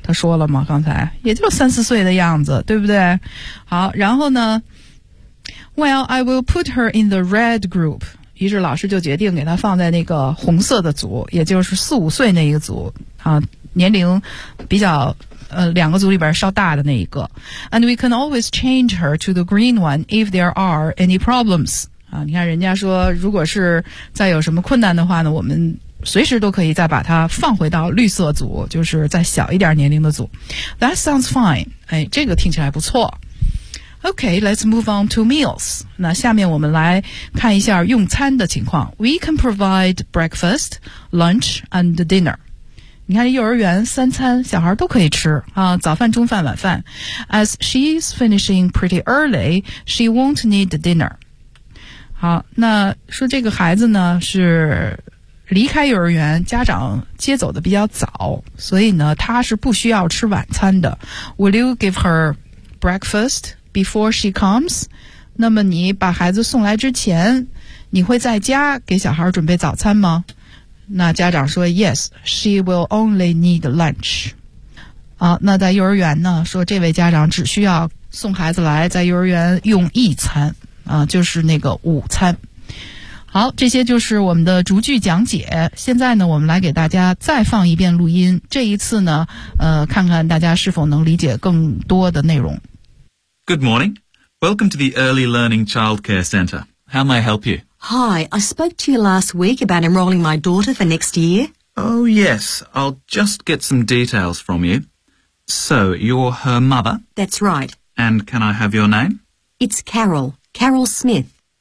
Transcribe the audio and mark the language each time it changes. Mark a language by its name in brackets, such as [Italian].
[Chinese] 他说了吗？刚才也就三四岁的样子，对不对？好，然后呢 [English] Well, I will put her in the red group。 [Chinese] 于是老师就决定给他放在那个红色的组，也就是四五岁那一个组啊，年龄比较两个组里边稍大的那一个。 [English] And we can always change her to the green one if there are any problems。 [Chinese] 啊，你看人家说如果是再有什么困难的话呢，我们随时都可以再把它放回到绿色组，就是再小一点年龄的组。 [English] That sounds fine。 [Chinese] 哎，这个听起来不错。 [English] OK, let's move on to meals。 [Chinese] 那下面我们来看一下用餐的情况。 [English] We can provide breakfast, lunch and dinner。 [Chinese] 你看幼儿园三餐小孩都可以吃啊，早饭中饭晚饭。 [English] As she's finishing pretty early, she won't need dinner。 [Chinese] 好，那说这个孩子呢是离开幼儿园，家长接走的比较早，所以呢他是不需要吃晚餐的。 [English] Will you give her breakfast before she comes? [Chinese] 那么你把孩子送来之前，你会在家给小孩准备早餐吗？那家长说 [English] Yes, she will only need lunch。 [Chinese] 啊，那在幼儿园呢说这位家长只需要送孩子来在幼儿园用一餐啊，就是那个午餐。好，这些就是我们的逐句讲解。现在呢我们来给大家再放一遍录音，这一次呢看看大家是否能理解更多的内容。 [English] Good morning. Welcome to the Early Learning Childcare Center. How may I help you? Hi, I spoke to you last week about enrolling my daughter for next year. Oh, yes. I'll just get some details from you. So, you're her mother? That's right. And can I have your name? It's Carol. Carol Smith.